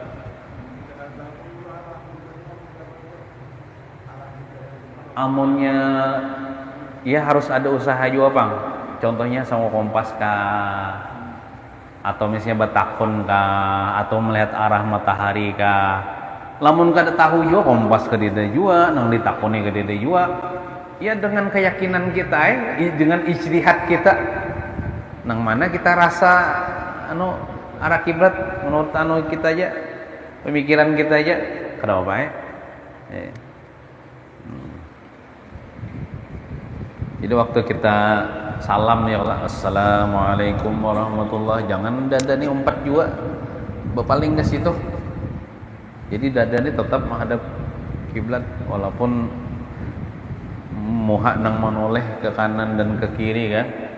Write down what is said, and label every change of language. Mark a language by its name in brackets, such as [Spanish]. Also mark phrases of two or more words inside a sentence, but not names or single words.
[Indonesian] Amunnya ya harus ada usaha juga, Bang. Contohnya sama kompas kah, atau misalnya bertakun kah, atau melihat arah matahari kah. [Banjar] Lamun kada tahu juga kompas ke dia juga, nang ditakuni ke dia juga. [Indonesian] Ya dengan keyakinan kita, dengan ijtihad kita. nang mana kita rasa arah kiblat menurut kita aja, pemikiran kita aja kada apa ya. Jadi waktu kita salam ya Allah, [Arabic] السلام عليكم ورحمة الله, [Banjar] jangan dada nih umpat juga berpaling ke situ. [Indonesian] Jadi dada ini tetap menghadap kiblat walaupun muha nang menoleh ke kanan dan ke kiri kan.